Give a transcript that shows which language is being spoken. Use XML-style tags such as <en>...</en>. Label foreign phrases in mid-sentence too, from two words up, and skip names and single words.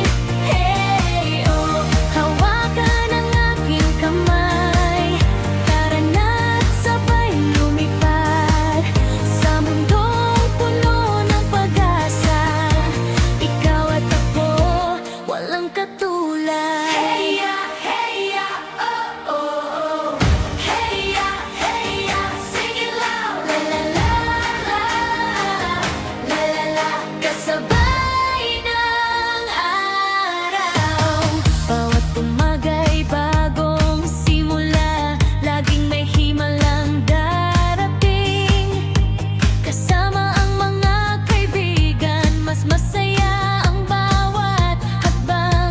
<tl>Hey, oh, hawakan ang aking kamay, tara na't sabay lumipad sa mundong puno ng pag-asa. Ikaw at ako, walang katulad. Hey ya, oh, oh, oh.</tl> <en>Hey ya, sing it loud. La la la la, la la la.</en> <tl>Kasabay ng araw, bawat umaga'y bagong simula. Laging may himalang darating. Kasama ang mga kaibigan, mas masaya ang bawat hakbang.</tl>